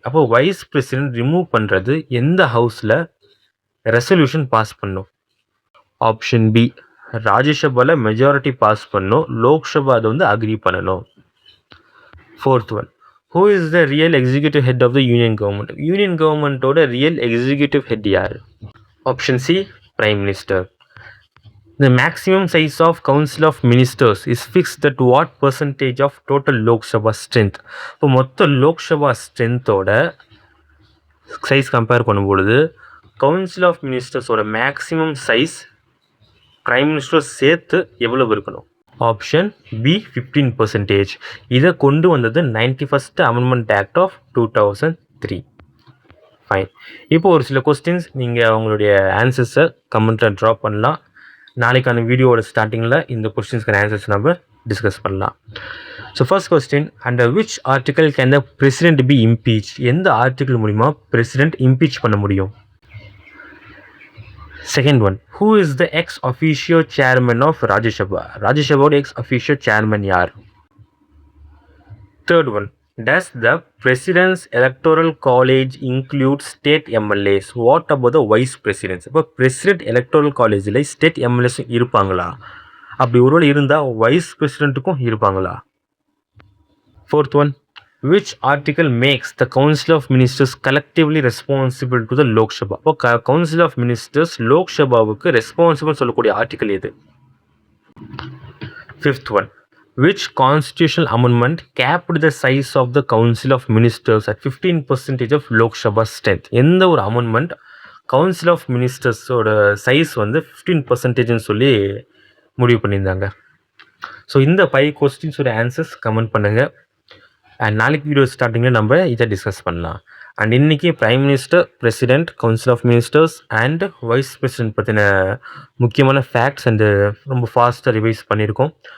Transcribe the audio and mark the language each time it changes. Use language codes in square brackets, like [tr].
[ta] அப்போ vice president remove பண்ணுறது எந்த ஹவுஸில் ரெசல்யூஷன் பாஸ் பண்ணும்? ஆப்ஷன் பி, ராஜ்யசபாவில் மெஜாரிட்டி பாஸ் பண்ணும், லோக்சபா அதை வந்து அக்ரி பண்ணணும். [en] Fourth one, who is the real executive head of the union government. [ta] Union கவர்மெண்ட்டோட ரியல் எக்ஸிக்யூட்டிவ் ஹெட் யார்? Option C, prime minister. [en] The maximum size of Council of Ministers is fixed at what percentage of total Lok Sabha strength. [ta] இப்போ மொத்த Lok Sabha ஸ்ட்ரென்த்தோட size compare பண்ணும்பொழுது council of மினிஸ்டர்ஸோட maximum size prime minister சேர்த்து எவ்வளவு இருக்கணும்? Option B 15%. இதை கொண்டு வந்தது 91st amendment act of 2003. Fine. இப்போ ஒரு சில கொஸ்டின்ஸ் நீங்கள் அவங்களுடைய ஆன்சர்ஸை கமெண்ட்டில் ட்ராப் பண்ணலாம். நாளைக்கான வீடியோவோட ஸ்டார்டிங்கில் இந்த கொஸ்டின்ஸ்க்கான ஆன்சர்ஸ் நம்ம டிஸ்கஸ் பண்ணலாம். [en] So first question, under which article can the president be impeach? [ta] எந்த ஆர்டிகல் மூலிமா பிரசிடென்ட் இம்பீச் பண்ண முடியும்? [en] Second one, who is the ex officio chairman of Rajya Sabha? [ta] ராஜ்யசபாவோட X officio chairman யார்? [en] Third one, does the president's electoral college include state MLAs? What about the vice presidents? [ta] இப்போ president electoral collegeல state MLAs இருப்பாங்களா? அப்படி ஒருவேளை இருந்தால் wise பிரசிடென்ட்டுக்கும் இருப்பாங்களா? [en] Fourth one, which article makes the council of ministers collectively responsible to the Lok Sabha? [ta] இப்போ council of ministers Lok சபாவுக்கு responsible சொல்லக்கூடிய article எது? [en] Fifth one, which constitutional amendment capped the size of the council of ministers at 15% of Lok Sabha strength? [ta] எந்த ஒரு amendment council of மினிஸ்டர்ஸோட size வந்து 15% சொல்லி முடிவு பண்ணியிருந்தாங்க? So இந்த 5 கொஸ்டின்ஸோட ஆன்சர்ஸ் கமெண்ட் பண்ணுங்கள். அண்ட் நாளைக்கு வீடியோ ஸ்டார்டிங்கில் நம்ம இதை டிஸ்கஸ் பண்ணலாம். அண்ட் இன்றைக்கி prime minister, president, council of ministers and vice president பற்றின முக்கியமான ஃபேக்ட்ஸ் அண்டு ரொம்ப ஃபாஸ்ட்டாக ரிவைஸ் பண்ணியிருக்கோம்.